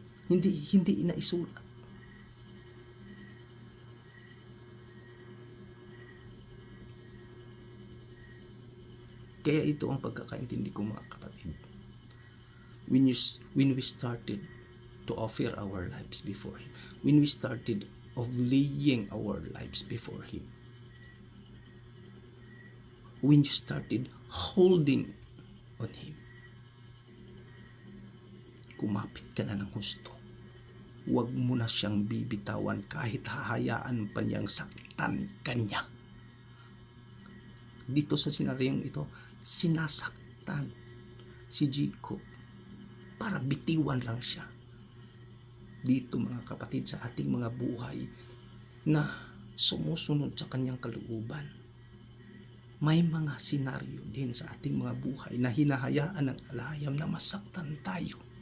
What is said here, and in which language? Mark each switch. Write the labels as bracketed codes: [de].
[tl] Hindi inaisulat. Kaya ito ang pagkakaintindi ko, mga kapatid. [en] When we started to offer our lives before Him, when we started of laying our lives before Him, when you started holding on Him, [tl] kumapit ka na ng husto. Huwag mo na siyang bibitawan kahit hahayaan pa niyang saktan kanya. Dito sa senaryong ito, sinasaktan si Jacob para bitiwan lang siya. Dito, mga kapatid, sa ating mga buhay na sumusunod sa kanyang kalooban, may mga senaryo din sa ating mga buhay na hinahayaan ng alahayam na masaktan tayo.